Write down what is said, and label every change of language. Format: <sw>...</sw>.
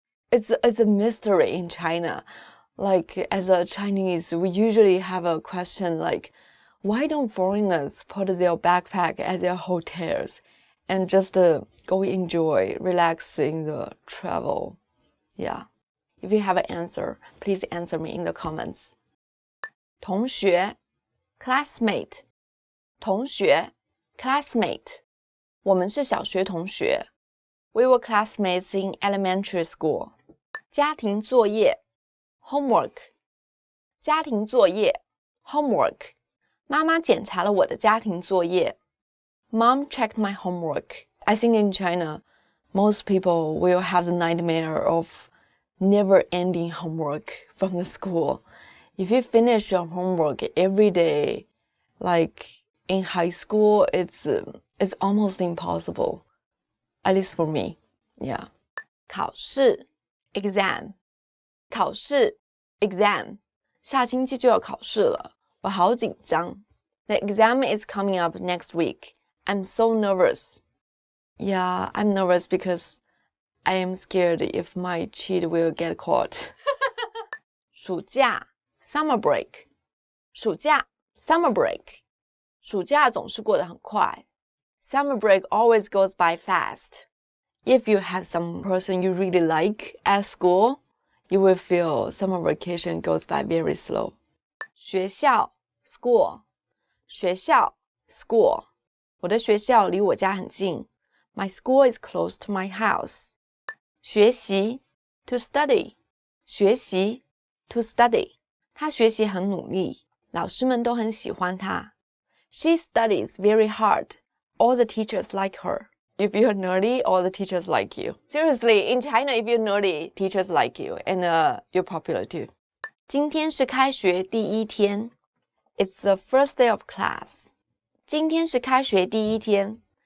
<en>It's a mystery in China. Like, as a Chinese, we usually have a question like, why don't foreigners put their backpack at their hotels and just go enjoy, relax in the travel? Yeah. If you have an answer, please answer me in the comments. 同学 classmate 同学 classmate</en> <zh>我们是小学同学</zh> <en>We were classmates in elementary school.</en> <zh>家庭作业 homework 家庭作业 homework 妈妈检查了我的家庭作业</zh> <en>Mom checked my homework. I think in China, most people will have the nightmare of never-ending homework from the school. If you finish your homework every day, like in high school, it's almost impossible. At least for me, yeah.</en> <zh>考试 exam 考试 exam 下星期就要考试了，我好紧张。</zh> <en>The exam is coming up next week. I'm so nervous. Yeah, I'm nervous because I am scared if my cheat will get caught. 暑假 summer break 暑假 summer break</en> <zh>暑假总是过得很快</zh> <en>Summer break always goes by fast. If you have some person you really like at school, you will feel summer vacation goes by very slow. 学校 school 学校 school</en> <zh>我的学校离我家很近</zh> <en>My school is close to my house.</en> <zh>学习 to study 学习 to study 他学习很努力，老师们都很喜欢他。</zh> <en>She studies very hard. All the teachers like her. If you're nerdy, all the teachers like you. Seriously, in China, if you're nerdy, teachers like you, and you're popular too.</en> <zh>今天是开学第一天。</zh> <en>It's the first day of class.</en> <zh>今天是开学第一天。</zh>